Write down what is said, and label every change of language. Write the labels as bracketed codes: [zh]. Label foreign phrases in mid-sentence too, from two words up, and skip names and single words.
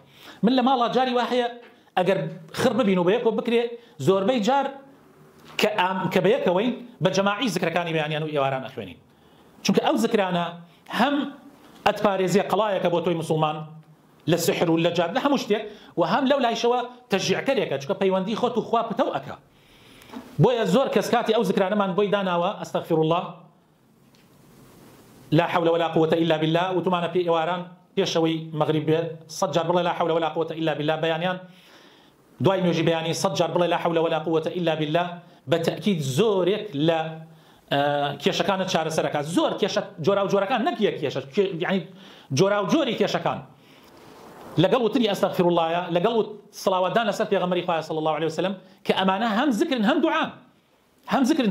[ckb] من لە ماڵا جاری وا هەیە ئەگەر خڕ ببین و بەیەکەوە بکرێ زۆربەی جار کە بەیەکەوەین بە جەماعی ذکرەکانی بەیانیان و ئێواران ئەخوێنین، چونکە ئەو ذکرانە هەم ئەتپارێزیە قەڵایەکە بۆ تۆی مسلمان لە سحر و لە جاد لە هەموو شتێک، و هەم لەو لایشەوە تەشجیعکەرێکە، چونکە پەیوەندی خۆت و خوا پتە ئەکە. بۆیە زۆر کەس کاتی ئەو ذکرانەمان بۆی داناوە [ar] ئەستەغفر الله، لا حول ولا قوة إلا بالله، [ckb] وتمانە پێ ئێواران پێشەوەی مەغریب بێ 100 جار بڵێ [ar] لا حول ولا قوة إلا بالله [ckb] بەیانیان، دوای نوێژی بەیانی 100 جار بڵێ [ar] لا حول ولا قوة إلا بالله. [ckb] بەتەکید زۆرێک لە کێشەکانت چارەسەرەکە، زۆر کێشە جۆرا و جۆرەکان، نەک یەک کێشە، یعنی جۆرا و جۆری کێشەکان لەگەڵ وتری [ar] ئەستەغفر اللهە، [ckb] لەگەڵ سڵاواتدان لەسەر پێغەمبەری خوا [ar] صلی الله عليه وسلم، [ckb] کە ئەمانە هەم ذکرن هەم دوعان، هەم ذکرن.